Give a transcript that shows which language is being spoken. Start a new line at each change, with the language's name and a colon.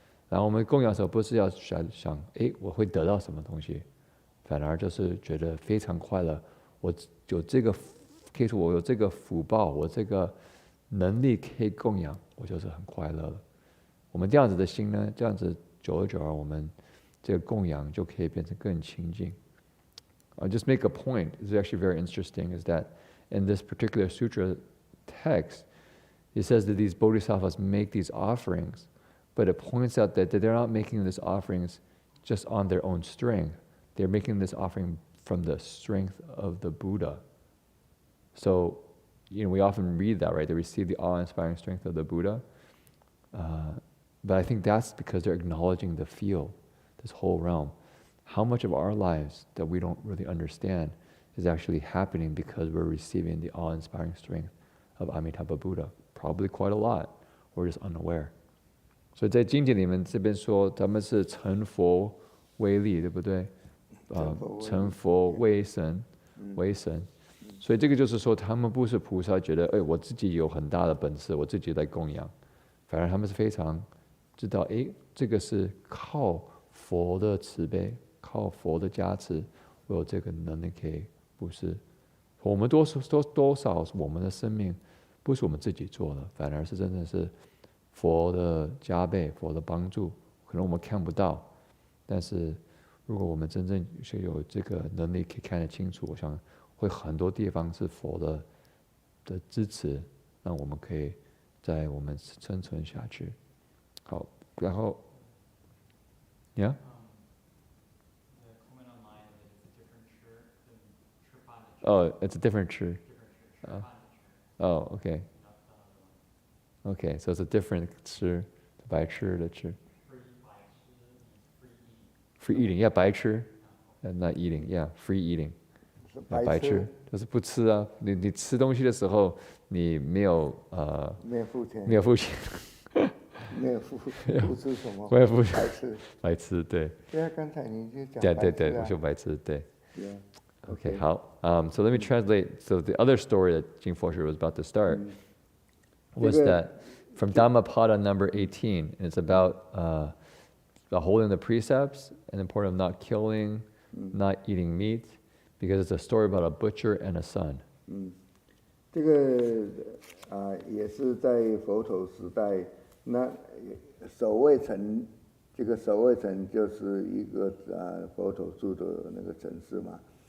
Chinese: 然后我们供养的时候不是要想我会得到什么东西，反而就是觉得非常快乐，我有这个可以说我有这个福报，我这个能力可以供养，我就是很快乐了。我们这样子的心呢，这样子久而久之，我们这个供养就可以变成更清净。
English: I'll just make a point. It's actually very interesting. Is that in this particular sutra text, it says that these bodhisattvas make these offerings, but it points out that they're not making these offerings just on their own strength. They're making this offering from the strength of the Buddha. So, we often read that, right? They receive the awe-inspiring strength of the Buddha. But I think that's because they're acknowledging the field, this whole realm. How much of our lives that we don't really understand is actually happening because we're receiving the awe-inspiring strength of Amitabha Buddha? Probably quite a lot. We're just unaware.
Chinese: 所以在经典里面这边说，他们是成佛为力，对不对？成佛为神，为神。所以这个就是说，他们不是菩萨，觉得我自己有很大的本事，我自己在供养，反而他们是非常知道，这个是靠佛的慈悲，靠佛的加持，我有这个能力可以布施。我们多少我们的生命不是我们自己做的，反而是真的是佛的加倍，佛的帮助，可能我们看不到，但是如果我们真正是有这个能力可以看得清楚，我想会很多地方是佛的支持，让我们可以在我们生存下去。好，然后 ，
English: Yeah。 The comment online that it's a different chur than Churpan. Oh, it's a different chur. Different chur. Oh, okay. Not the other one. Okay, so it's a different 吃，
Chinese: 白吃的吃。
English: Free eating, yeah, 白吃 ，not eating, yeah, free eating.
Chinese: 白吃就是不吃啊。你吃东西的时候，你没有付钱，没有付钱。没有付出什么，白痴，对。对啊，刚才你就讲对，我说白痴，对。
English: Yeah. Okay, 好。So let me translate. So the other story that Jing Fosher was about to start was that from Dhammapada number 18, and it's about holding the precepts and the importance of not killing, not eating meat, because it's a story about a butcher and a son.
Chinese: 这个也是在佛陀时代。那守卫城，这个守卫城就是一个佛陀住的那个城市嘛。